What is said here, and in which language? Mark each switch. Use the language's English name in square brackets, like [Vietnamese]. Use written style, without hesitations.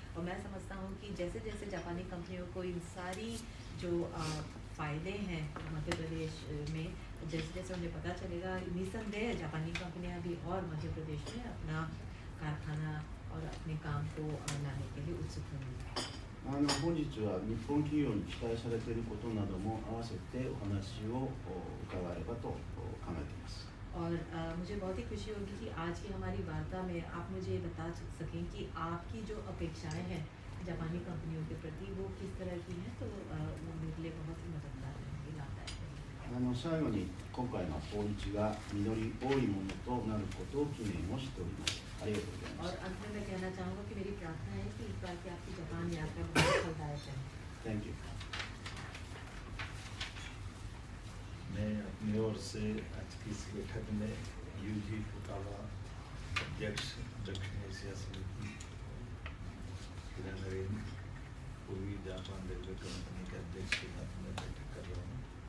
[Hindi] और मैं समझता हूँ कि जैसे जैसे जापानी कंपनियों को इन सारी जो फ़ायदे हैं मध्य प्रदेश में जैसे जैसे उन्हें पता चलेगा, निसंदेह जापानी कंपनियां भी और मध्य प्रदेश में अपना कारखाना और अपने काम को लाने के लिए उत्सुक होंगे। [Japanese] 本日は日本企業に期待されていることなども合わせてお話を伺えればと考えています。 [Hindi] और मुझे बहुत ही खुशी होगी कि आज की हमारी वार्ता में आप मुझे बता सकें कि आपकी जो अपेक्षाएं हैं जापानी कंपनियों के प्रति वो किस तरह की हैं, तो वो मेरे लिए बहुत ही मददगार रहेंगे, लाभदायक रहेंगे। [Japanese] 最後に今回の訪日が実り多いものとなることを記念をしております。ありがとうございます。 [Hindi] और अंत में मैं कहना चाहूँगा कि मेरी प्रार्थना है कि इस बार की आपकी जापान यात्रा बहुत फलदायक है। [English] Thank you. [Hindi] मैं अपनी ओर से आज की इस बैठक में यूजी फुकावा अध्यक्ष दक्षिण एशिया समिति किरानरेन पूर्वी जापान रेलवे कंपनी के अध्यक्ष के साथ में बैठक कर रहा हूँ।